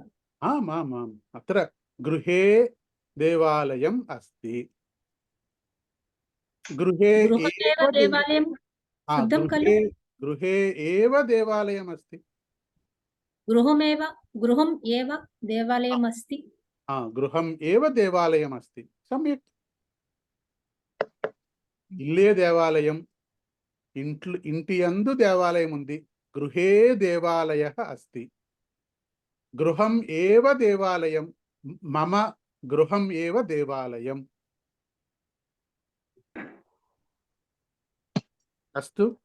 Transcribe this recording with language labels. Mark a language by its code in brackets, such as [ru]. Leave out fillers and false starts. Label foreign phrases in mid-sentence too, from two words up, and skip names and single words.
[sa] आम्, अत्र गृहे देवालयम् अस्ति। गृहे एव देवालयं शुद्धं खलु? गृहे एव देवालयम् अस्ति। गृहम् एव देवालयम् अस्ति। गृहम् एव देवालयम् अस्ति। [te] सम्यक्। ఇల్లే దేవాలయం, ఇంటి యందు దేవాలయం ఉంది. [sa] గృహే దేవాలయః అస్తి. గృహం ఏవ దేవాలయం, మమ గృహం ఏవ దేవాలయం. అస్తు.